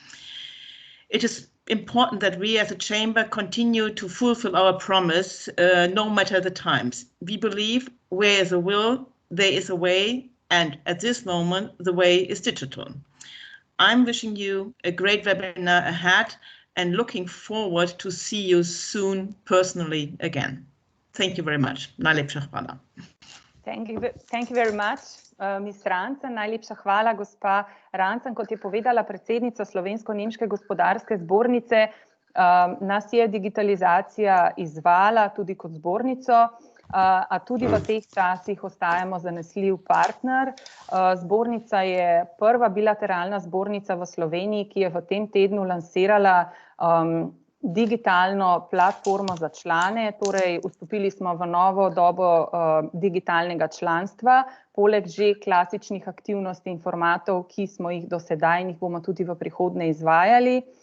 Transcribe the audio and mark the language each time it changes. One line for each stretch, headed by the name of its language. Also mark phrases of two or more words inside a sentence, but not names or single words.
English: It is important that we as a chamber continue to fulfill our promise, no matter the times. We believe where is a will, there is a way, and at this moment, the way is digital. I'm wishing you a great webinar ahead and looking forward to see you soon personally again. Thank you very much.
Slovenian: Najlepša hvala.
English: Thank you very much, Ms. Rancan.
Slovenian: Najlepša hvala, gospa Rancan. Kot je povedala predsednica Slovensko-nemške gospodarske zbornice, nas je digitalizacija izvala tudi kot zbornico, a tudi v teh časih ostajamo zanesljiv partner. Zbornica je prva bilateralna zbornica v Sloveniji, ki je v tem tednu lansirala digitalno platformo za člane, torej vstopili smo v novo dobo digitalnega članstva, poleg že klasičnih aktivnosti in formatov, ki smo jih do sedaj in jih bomo tudi v prihodnje izvajali.